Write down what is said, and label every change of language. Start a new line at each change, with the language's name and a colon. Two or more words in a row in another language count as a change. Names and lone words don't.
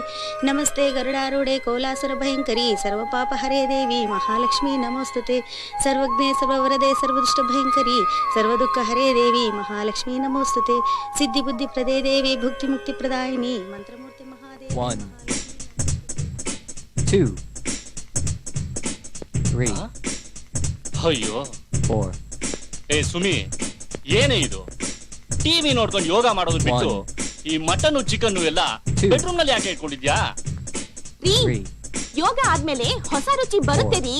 Sanskrit: नमस्ते गरुडारूढे कोलासुरभयंकरी सर्वपापहरे देवी महालक्ष्मी नमोस्तुते। सर्वज्ञे सर्ववरदे सर्वदुष्टभयंकरी सर्वदुःखहरे देवी महालक्ष्मी नमोस्तुते। सिद्धिबुद्धिप्रदे देवी भुक्तिमुक्तिप्रदायिनी मंत्रमूर्ति महादेवी।
Kannada: 1 2 3 ಅಯ್ಯೋ 4 ಏ ಸುಮಿ, ಏನೇ ಇದು? ಟಿವಿ ನೋಡ್ಕೊಂಡು ಯೋಗ ಮಾಡೋದು ಬಿಟ್ಟು ಈ
English: mutton chicken
Kannada: ಎಲ್ಲ ಬೆಡ್ರೂಮ್ ನಲ್ಲಿ ಯಾಕೆ ಇಟ್ಕೊಂಡಿದ್ಯಾ? ಯೋಗ ಆದ್ಮೇಲೆ ಹೊಸ ರುಚಿ ಬರುತ್ತೆ ರೀ.